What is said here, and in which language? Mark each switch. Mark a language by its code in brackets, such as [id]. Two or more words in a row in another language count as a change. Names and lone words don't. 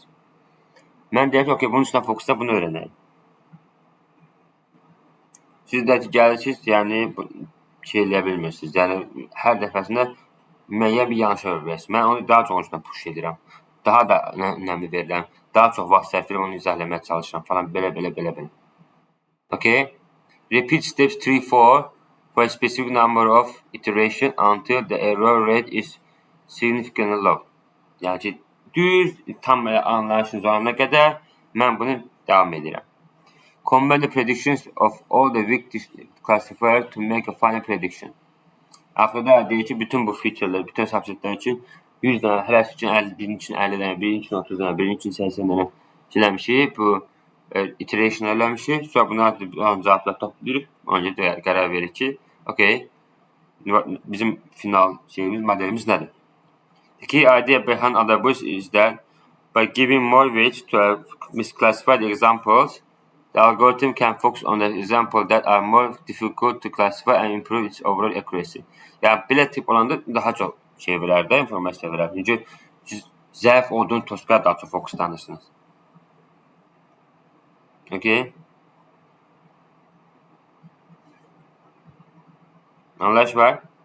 [az] Mən deyirəm ki, okey, bunun üstündə fokusda bunu öyrənəyim. Siz də gəlirsiniz, yəni, şey eləyə bilmirsiniz, yəni, hər dəfəsində müəyyən bir yanlış öyrənirsiniz. Mən onu daha çox üstündə push edirəm, daha da önəmli verirəm, daha çox vaxt sərf edirəm, onu izahləməyə çalışıram falan, belə. Okay? [en] Repeat steps 3-4 for a specific number of iteration until the error rate is significantly low. [az] Yəni ki, düz tam anlayışınız olana qədər mən bunu davam edirəm. [en] Combine the predictions of all the weak classifiers to make a final prediction. [az] Axırda deyir ki, bütün bu featurelər, bütün subsetlər üçün 100 dənə, hərəsi üçün 50, birinin üçün 50 dənə, birinin üçün 30 dənə, birinin üçün 80 dənə eləmişik. Bu iteration eləmişik. Sonra bunlar cavablar toplayırıq. Ona görə qərar verir ki, okey, bizim final şeyimiz, modelimiz nədir? [en] The key idea behind Adabush is that by giving more weight to misclassified examples, the algorithm can focus on the examples that are more difficult to classify and improve its overall accuracy. [az] Yəni, belə tip olanda daha çox şey verər də, informasiya verər. Çünki siz zəif olduğun toskaya daha çox fokuslanırsınız. Okay? Anlayış var?